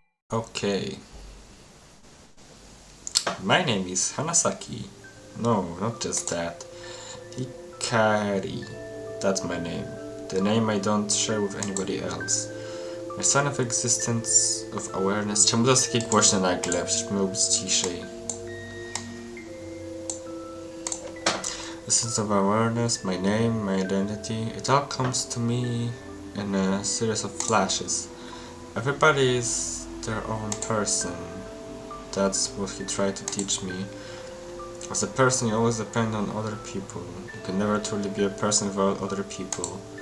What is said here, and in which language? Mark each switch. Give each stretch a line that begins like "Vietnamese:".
English: Okay. My name is Hanasaki. No, not just that. Hikari. That's my name. The name I don't share with anybody else. My sign of existence, of awareness.
Polish: Czemu to jest takie głośne nagle? Przecież miało być ciszej.
English: A sense of awareness, my name, my identity. It all comes to me in a series of flashes. Everybody is their own person. That's what he tried to teach me. As a person, you always depend on other people. You can never truly be a person without other people.